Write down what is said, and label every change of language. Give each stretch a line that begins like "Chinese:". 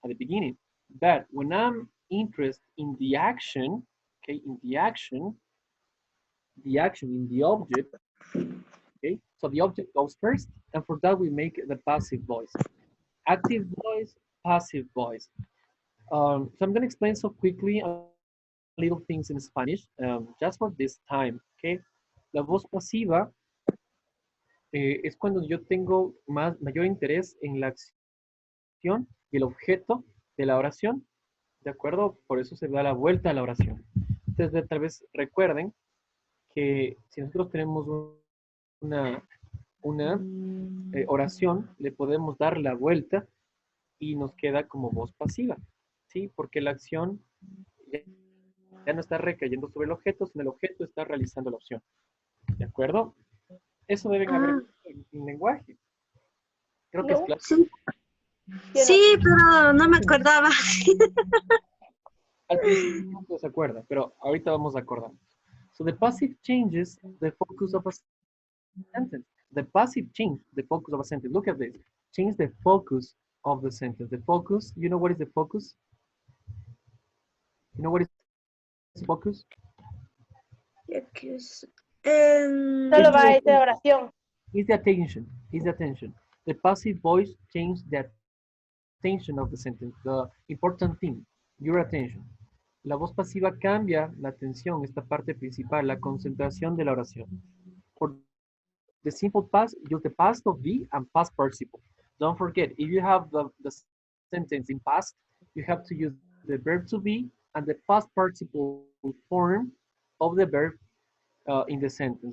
English: But when I'm interested in the action, okay, in the action in the object, okay, so the object goes first, and for that we make the passive voice. Active voice, passive voice. So I'm going to explain so quickly a little things in Spanish, just for this time, okay?
Spanish: La voz pasiva es cuando yo tengo mayor interés en la acción y el objeto de la oración, ¿de acuerdo? Por eso se da la vuelta a la oración. Entonces, tal vez recuerden que si nosotros tenemos una oración, le podemos dar la vuelta y nos queda como voz pasiva, ¿sí? Porque la acción ya no está recayendo sobre el objeto, sino el objeto está realizando la opción, ¿de acuerdo? Eso deben haber Ah, en lenguaje. Creo que es No. claro. sí. Yo Sí, pero no me acordaba. Al principio no se acuerda, pero ahorita vamos a acordar.
English: So the passive changes the focus of a sentence. The passive change the focus of a sentence. Look at this. Change the focus of the sentence. The focus, you know what is the focus? You know what is focus? Em,
Spanish: Solo
English: It's
Spanish: va a
English: the
Spanish: esta oración.
English: Is the attention. Is the attention. The passive voice changes the attention of the sentence, the important thing, your attention.
Spanish: La voz pasiva cambia la atención, esta parte principal, la concentración de la oración.
English: For the simple past, use the past of be and past participle. Don't forget, if you have the sentence in past, you have to use the verb to be and the past participle form of the verb in the sentence, okay?